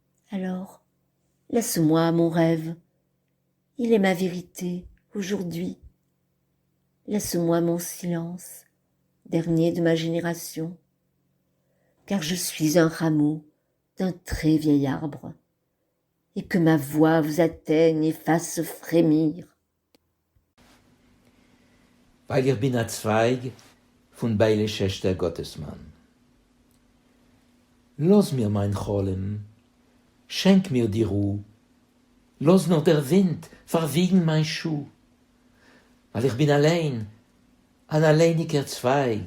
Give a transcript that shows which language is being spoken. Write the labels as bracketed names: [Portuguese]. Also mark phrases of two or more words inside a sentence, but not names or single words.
[French] Alors, laisse-moi mon rêve. Il est ma vérité aujourd'hui. Laisse-moi mon silence, dernier de ma génération, car je suis un rameau d'un très vieil arbre, et que ma voix vous atteigne et fasse frémir. [Yiddish] Weil ich bin ein Zweig von Beile Schächter Gottesmann. לאָז מיר מײַן חלום, שענק מיר די רו, לאָז נאָר דער ווינט פֿערוויגן מײַן שוך, ווײַל איך בין אַלײן, אײן אַלײניקער צווײַג.